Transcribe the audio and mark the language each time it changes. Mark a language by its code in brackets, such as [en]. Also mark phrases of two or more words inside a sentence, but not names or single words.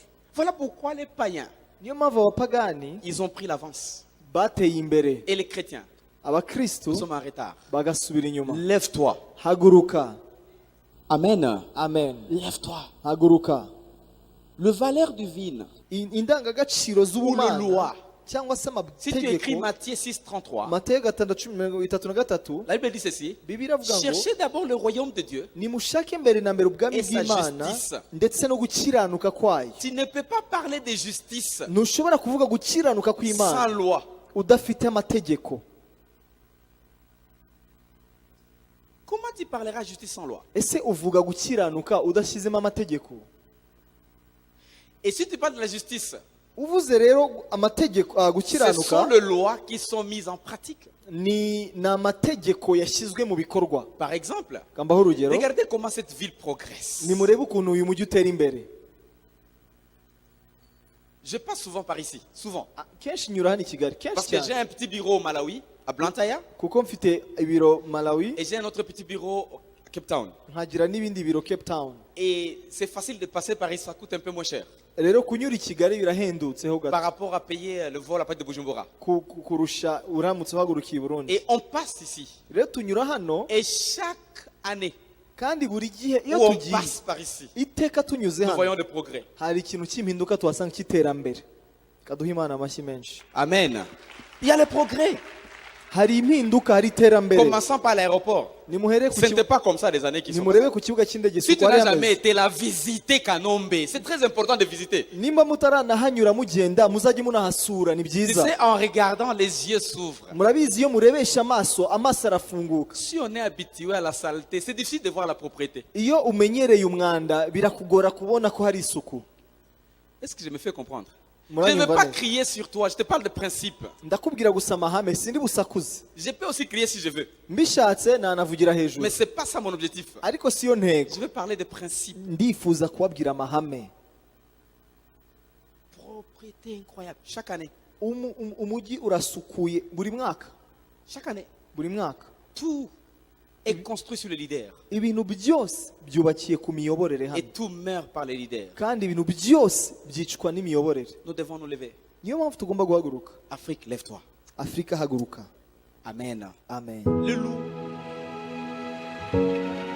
[fr] Voilà pourquoi les païens, [rw] Niyo mpamvu abapagani [fr] ils ont pris l'avance. [rw] bateye imbere, [fr] Et les chrétiens, [rw] abakristu [fr] nous sommes en retard. [rw] bagasubira inyuma. [fr] Lève-toi. [rw] Haguruka. Amen. Amen. [fr] Lève-toi. [rw] Haguruka. [fr] Le valeur divine [rw] Indangagaciro [fr] ou le [rw] z'ubumana [fr] loi [rw] cyangwa se [fr] Si tu écris [rw] amategeko [fr] Matthieu 6:33, [rw] Mateyo 6:33 [fr] la Bible dit ceci. [rw] Bibiliya avuga ngo [fr] Cherchez d'abord le royaume de Dieu. [rw] nimushake mbere na mbere ubwami [fr] Et sa [rw] bw'Imana [fr] justice. [rw] ndetse no gukiranuka kwayo. [fr] Tu ne peux pas parler de justice [rw] Ntushobora kuvuga gukiranuka [fr] sans [rw] kw'Imana [fr] loi. [rw] udafite amategeko. [fr] Comment tu parleras justice sans loi? [rw] Ese uvuga gukiranuka udashyizemo amategeko? [fr] Et si tu parles de la justice, [rw] Uvuze rero amategeko [fr] ce sont [rw] gukiranuka [fr] les lois qui sont mises en pratique. [rw] ni amategeko yashyizwe mu bikorwa. [fr] Par exemple, [rw] Kambaho urugero, [fr] regardez comment cette ville progresse. [rw] nimurebe ukuntu uyu mujyi utera imbere. [fr] Je passe souvent par ici, souvent. [rw] Kenshi nyura hano i Kigali, [fr] Parce [rw] kenshi [fr] que j'ai [rw] cyane, [fr] un petit bureau au Malawi, à Blantyre, [rw] kuko mfite ibiro Malawi [fr] et j'ai un autre petit bureau à Cape Town. [rw] nkagira n'ibindi biro Cape Town. [fr] Et c'est facile de passer par ici, ça coûte un peu moins cher [rw] Rero kunyura i Kigali birahendutseho [fr] par [rw] gato [fr] rapport à payer le vol à partir de Bujumbura. [rw] kurusha uramutse uhagurukiye i Burundi. [fr] Et on passe ici. [rw] Rero tunyura hano [fr] Et chaque année [rw] kandi buri gihe [fr] où [rw] iyo [fr] on [rw] tugiye [fr] passe par ici, [rw] iteka tunyuze [fr] nous [rw] hano [fr] voyons des progrès. [rw] hari ikintu cy'impinduka tuhasanga cy'iterambere. Kaduha Imana amashyi menshi. [fr] Amen. Il y a le progrès. [rw] Hari impinduka, hari iterambere. [fr] Commençons par l'aéroport. [rw] Nimuhere ku [fr] Ce n'était [rw] kibuga, [fr] pas comme ça des années qui sont [rw] nimurebe [fr] passées. [rw] ku kibuga cy'indege [fr] Si tu [rw] uko [fr] n'as [rw] ari [fr] jamais [rw] hameze. [fr] été là, visiter Kanombe. C'est très important de visiter. [rw] Nimba mutaranahanyura mugenda muzajye munahasura, ni [fr] Tu [rw] byiza. [fr] sais, en regardant, les yeux s'ouvrent. [rw] Murabizi iyo murebesha amaso arafunguka. [fr] Si on est habitué à la saleté, c'est difficile de voir la propriété. [rw] Iyo umenyereye umwanda birakugora kubona ko hari isuku. [fr] Est-ce que je me fais comprendre? Je [rw] Muranyumva [fr] ne veux pas [rw] neza. [fr] crier sur toi, je te parle de principe. [rw] Ndakubwira gusa amahame sindi busakuze. [fr] Je peux aussi crier si je veux. [rw] Mbishatse nanavugira hejuru. [fr] Mais ce n'est pas ça mon objectif. [rw] Ariko siyo ntego. [fr] Je veux parler de principe. [rw] Ndifuza kubabwira amahame. [fr] Propriété incroyable. Chaque année. [rw] Umujyi urasukuye buri mwaka. [fr] Chaque année. [rw] Buri mwaka. [fr] Tout est construit sur les leaders. [rw] Ibintu byose byubakiye ku miyoborere [fr] Et [rw] hano. [fr] tout meurt par les leaders. [rw] Kandi ibintu byose byicwa n'imiyoborere. [fr] Nous devons nous lever. [rw] Niyo mpamvu tugomba guhaguruka. [fr] Afrique, lève-toi. [rw] Afrika haguruka. Amen. Amen. [fr] Le loup